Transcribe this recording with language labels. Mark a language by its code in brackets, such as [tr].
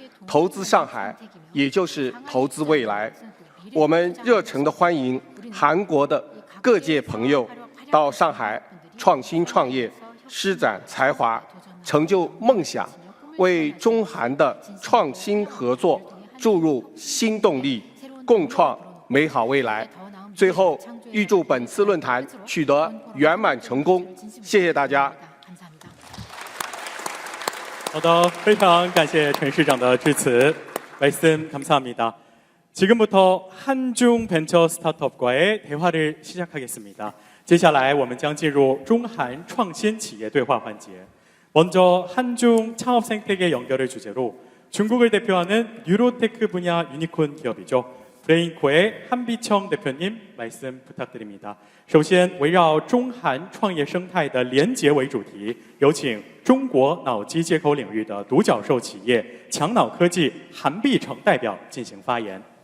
[zh] 投资上海，也就是投资未来。我们热诚地欢迎韩国的各界朋友到上海创新创业，施展才华，成就梦想，为中韩的创新合作注入新动力，共创美好未来。最后，预祝本次论坛取得圆满成功。谢谢大家。好的，非常感谢陈市长的致辞。 [ko] 말씀 감사합니다. 지금부터 한중 벤처 스타트업과의 대화를 시작하겠습니다. [zh] 接下来我们将进入中韩创新企业对话环节. [ko] 먼저 한중 창업 생태계 연결을 주제로 중국을 대표하는 뉴로테크 분야 유니콘 기업이죠. 브레인코의 한비청 대표님 말씀 부탁드립니다. [zh] 首先围绕中韩创业生态的连结为主题，有请中国脑机接口领域的独角兽企业强脑科技韩必成代表进行发言。